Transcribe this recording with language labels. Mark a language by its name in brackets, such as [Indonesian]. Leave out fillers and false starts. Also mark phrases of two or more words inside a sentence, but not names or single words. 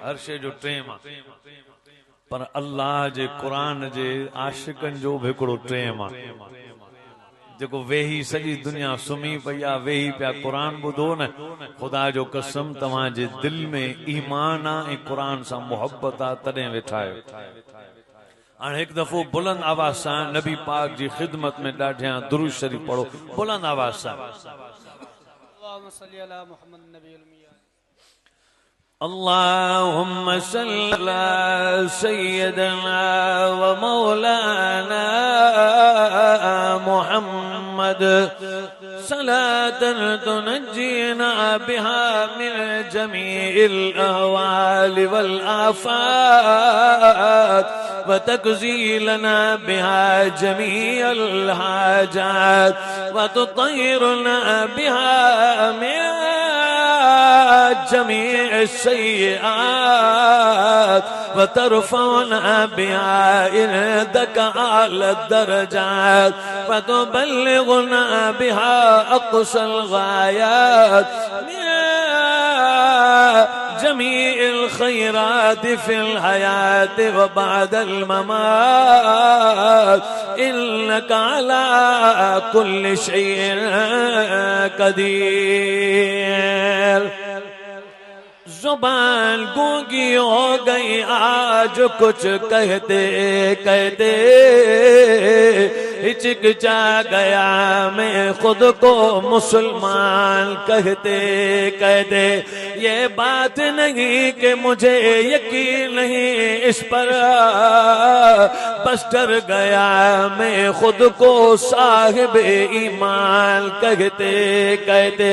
[Sindhi] हर शइ जो टाइम आहे, पर अल्लाह जे क़ुरान जे आशिकनि जो बि हिकिड़ो टाइम आहे, जेको वेही सॼी दुनिया सुम्ही पई आहे, वेही पिया क़ुरान ॿुधो न। ख़ुदा जो कसम तव्हांजे दिल में ईमान आहे ऐं क़ुरान सां मोहब्बत आहे, तॾहिं वेठा आहियो। हाणे हिकु दफ़ो बुलंद आवाज़ सां नबी पाक जी ख़िदमत में ॾाढियां दुरूद शरीफ़ पढ़ो, बुलंद आवाज़ सां। [Arabic] اللهم صل على محمد نبيل ميا. اللهم صل على سيدنا ومولانا محمد صلاة تنجينا بها من جميع الأهوال وال آفات وتقضي لنا بها جميع الحاجات وتطهرنا بها من جميع السيئات وترفعنا بها عندك أعلى الدرجات وتبلغنا بها أقصى الغايات جميع الخيرات في الحياة وبعد الممات إنك على كل شيء قدير. [Urdu] زبان گونگی ہو گئی آج کچھ کہتے کہتے، ہچکچا گیا میں خود کو مسلمان کہتے کہتے. یہ بات نہیں کہ مجھے یقین نہیں اس پر، بس ڈر گیا میں خود کو صاحب ایمان کہتے کہتے.